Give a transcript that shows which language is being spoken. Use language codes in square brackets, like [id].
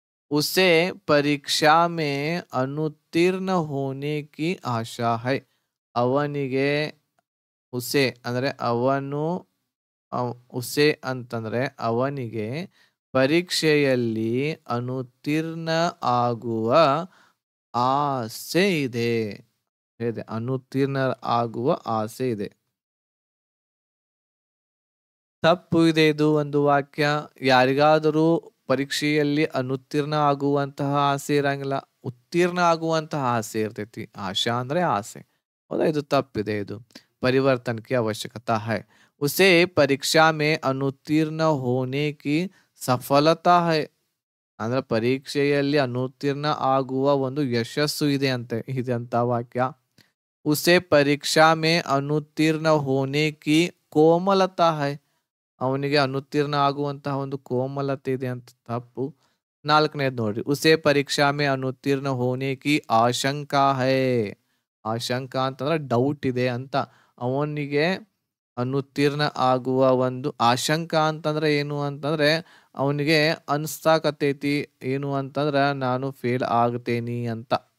[hi] उसे परीक्षा में अनुत्तीर्ण होने की आशा है. [kn] ಅವನಿಗೆ ಉಸೆ ಅಂದ್ರೆ ಅವನು ಉಸೆ ಅಂತಂದ್ರೆ ಅವನಿಗೆ ಪರೀಕ್ಷೆಯಲ್ಲಿ ಅನುತ್ತೀರ್ಣ ಆಗುವ ಆಸೆ ಇದೆ. ಅನುತ್ತೀರ್ಣ ಆಗುವ ಆಸೆ ಇದೆ. ತಪ್ಪು ಇದೆ ಇದು ಒಂದು ವಾಕ್ಯ. ಯಾರಿಗಾದರೂ ಪರೀಕ್ಷೆಯಲ್ಲಿ ಅನುತ್ತೀರ್ಣ ಆಗುವಂತಹ ಆಸೆ ಇರಂಗಿಲ್ಲ. ಉತ್ತೀರ್ಣ ಆಗುವಂತಹ ಆಸೆ ಇರ್ತೈತಿ. ಆಶಾ ಅಂದ್ರೆ ಆಸೆ. ಹೌದಾ? ಇದು ತಪ್ಪಿದೆ. [hi] ಇದು परिवर्तन की आवश्यकता है. उसे परीक्षा में अनुत्तीर्ण होने की सफलता है. [kn] ಅಂದ್ರೆ ಪರೀಕ್ಷೆಯಲ್ಲಿ ಅನುತ್ತೀರ್ಣ ಆಗುವ ಒಂದು ಯಶಸ್ಸು ಇದೆ ಅಂತೆ. ಇದಂತ ವಾಕ್ಯ. [hi] उसे परीक्षा में अनुत्तीर्ण होने की कोमलता है. [kn] ಅವನಿಗೆ ಅನುತ್ತೀರ್ಣ ಆಗುವಂತಹ ಒಂದು ಕೋಮಲತೆ ಇದೆ ಅಂತ. ತಪ್ಪು. 4ನೇದು ನೋಡ್ರಿ. [hi] ಉಸೆ ಪರೀಕ್ಷಾ ಮೇ ಅನುತ್ತೀರ್ಣ ಹೋನೆ ಕಿ ಆಶಂಕಾ ಹೈ. [kn] ಆಶಂಕಾ ಅಂತಂದ್ರೆ ಡೌಟ್ ಇದೆ ಅಂತ. ಅವನಿಗೆ ಅನುತ್ತೀರ್ಣ ಆಗುವ ಒಂದು ಆಶಂಕಾ ಅಂತಂದ್ರೆ ಏನು ಅಂತಂದ್ರೆ ಅವನಿಗೆ ಅನ್ಸ್ತಾಕತೈತಿ ಏನು ಅಂತಂದ್ರ ನಾನು ಫೇಲ್ ಆಗ್ತೇನಿ ಅಂತ.